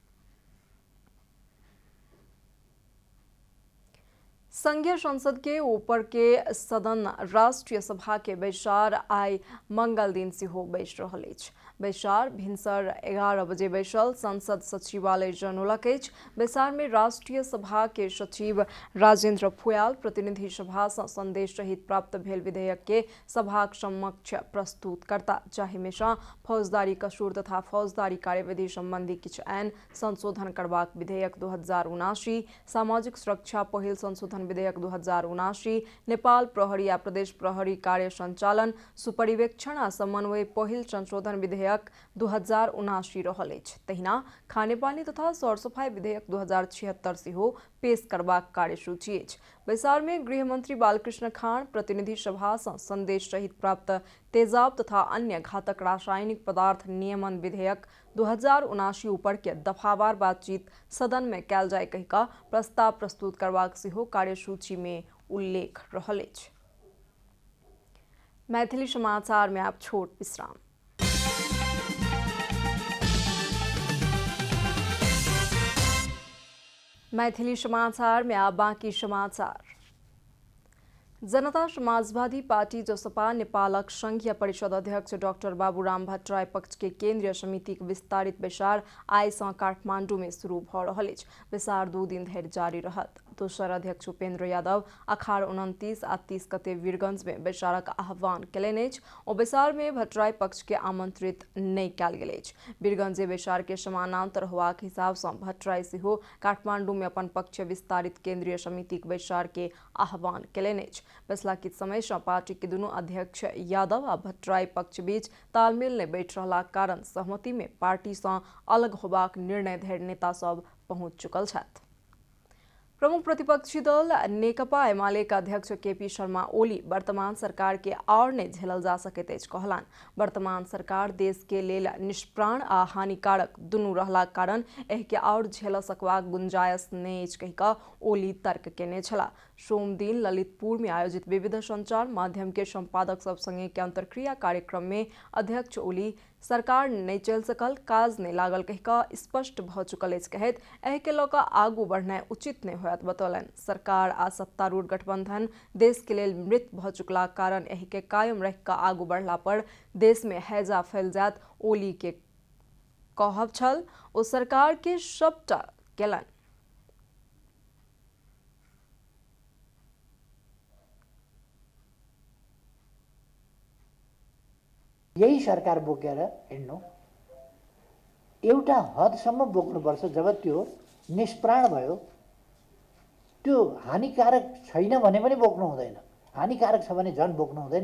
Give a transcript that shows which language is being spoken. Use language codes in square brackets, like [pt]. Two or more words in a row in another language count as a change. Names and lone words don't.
[mai] संघीय संसद के ऊपर के सदन राष्ट्रीय सभा के बैसार आई मंगल दिन सेहो बैस रहल अछि। बैसार भिनसर 11 बजे बैसल संसद सचिवालय जनौलक अछि। बैसार में राष्ट्रीय सभा के सचिव राजेंद्र फुयाल प्रतिनिधि सभा सँ संदेश सहित प्राप्त भेल विधेयक के सभाक समक्ष प्रस्तुत करता, जाहि में सँ फौजदारी कसूर तथा फौजदारी कार्यविधि संबंधी किछु आइन संशोधन करबाक विधेयक 2079, सामाजिक सुरक्षा पहिल संशोधन विधेयक 2079, नेपाल प्रहरी आ प्रदेश प्रहरी कार्य संचालन सुपरिवेक्षण आ समन्वय पहिल संशोधन विधेयक 2079 रहल अछि। तहिना खानेपानी तथा सरसफाई विधेयक 2076 सेहो पेश करबाक कार्यसूची अछि। बैसार में गृह मंत्री बालकृष्ण खान प्रतिनिधि सभा सँ संदेश सहित प्राप्त तेजाब तथा अन्य घातक रासायनिक पदार्थ नियमन विधेयक 2079 ऊपर के दफावार बातचीत सदन में कयल जाय कहि कऽ प्रस्ताव प्रस्तुत करबाक सेहो कार्यसूची में उल्लेख रहल अछि। मैथिली समाचार में आप छोट विश्राम। मैथिली समाचार में आप बाकी समाचार। जनता समाजवादी पार्टी जसपा नेपालक संघीय परिषद अध्यक्ष डाक्टर बाबूराम भट्टराई पक्ष के केंद्रीय समिति के विस्तारित बैसार आई सँ काठमांडू में शुरू भ रहल अछि। बैसार 2 दिन धरि जारी रहत। दोसर अध्यक्ष उपेंद्र यादव अखाड़ 29 आ 30 गते वीरगंज में बैसारक आह्वान केलनि अछि। ओ बैसार में भट्टराई पक्ष के आमंत्रित नहीं कयल गेल अछि। वीरगंजे बैसार के समानांतर होबाक हिसाब सँ भट्टराई सेहो काठमांडू में अपन पक्ष विस्तारित केंद्रीय समिति के बैसार के आह्वान केलनि अछि। फैसला किछ समय सँ पार्टी के दुनू अध्यक्ष यादव आ भट्टराई पक्ष बीच तालमेल नहीं बैठ रहलाक कारण सहमति में पार्टी सँ अलग होबाक निर्णय धरि नेता सब पहुंच चुकल छथि। प्रमुख प्रतिपक्षी दल नेकपा एमाले का अध्यक्ष केपी शर्मा ओली वर्तमान सरकार के और नहीं झेलल जा सकैत अछि कहलनि। वर्तमान सरकार देश के लेल निष्प्राण आ हानिकारक दुनू रहलाक कारण एहि के और झेल सकबाक गुंजाइश नहीं अछि कहि कऽ ओली तर्क केने छलाह। सोम दिन ललितपुर में आयोजित विविध संचार माध्यम के संपादक सब संगे के अंतरक्रिया कार्यक्रम में अध्यक्ष ओली सरकार नहीं चल सकल, काज नहीं लागल कह कऽ स्पष्ट भ चुकल अछि कहैत एहि के लऽ कऽ आगू बढ़नाइ उचित नहीं होयत बतौलनि। सरकार आ सत्तारूढ़ गठबंधन देश के लेल मृत भ चुकला कारण एहि के कायम रख कऽ आगू बढ़ला पर देश में हैजा फैल जायत। ओली के कहब छल ओ सरकार के सबटा केलनि। [ne] यही सरकार बोकेर हिँड्नु एउटा हदसम्म बोक्नुपर्छ। जब त्यो निष्प्राण भयो, त्यो हानिकारक छैन भने पनि बोक्नु हुँदैन, हानिकारक छ भने झन् बोक्नु हुँदैन।